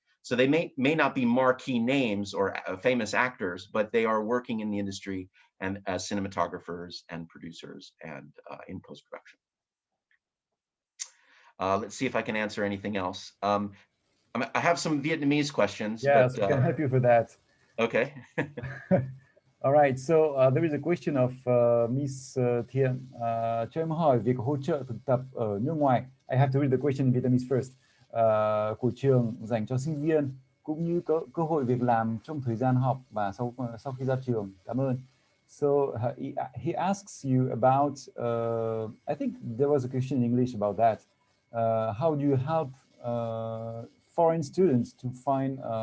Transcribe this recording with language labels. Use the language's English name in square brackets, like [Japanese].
[English] So they may not be marquee names or famous actors, but they are working in the industry and as cinematographers and producers and in post-production. Let's see if I can answer anything else. I have some Vietnamese questions. Yes, but, we can help you for that. Okay. All right, so there is a question of Miss Thiện. [Vietnamese] Cho em hỏi việc hỗ trợ thực tập ở nước ngoài. [English] I have to read the question in Vietnamese first. [Vietnamese] Của trường dành cho sinh viên cũng như cơ hội việc làm trong thời gian học và sau khi ra trường. Cảm ơn. [English] So he asks you about, I think there was a question in English about that. How do you help foreign students to find,